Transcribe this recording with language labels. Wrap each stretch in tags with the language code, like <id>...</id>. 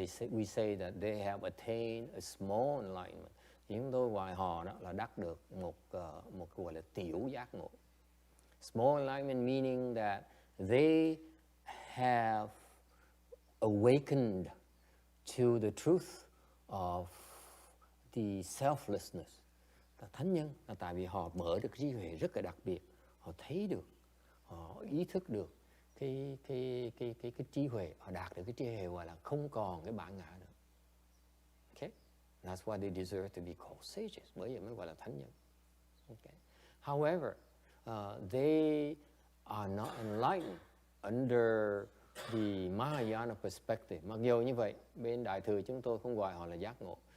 <en>We say that they have attained a small enlightenment.</en> <vi>Chúng tôi gọi họ đó là đắc được một gọi là tiểu giác ngộ.</vi> <en>Small enlightenment meaning that they have awakened to the truth of the selflessness.</en> <vi>Thánh nhân là tại vì họ mở được trí huệ rất là đặc biệt, họ thấy được, họ ý thức được cái trí huệ, họ đạt được cái trí huệ gọi là không còn cái bản ngã nữa.</vi> <en>Okay, that's why they deserve to be called sages.</en> <vi>Bởi vậy mới gọi là thánh nhân.</vi> <en>Okay. However, they are not enlightened under the Mahayana perspective.</en> <vi>Mặc dù như vậy, bên Đại thừa chúng tôi không gọi họ là giác ngộ.</vi>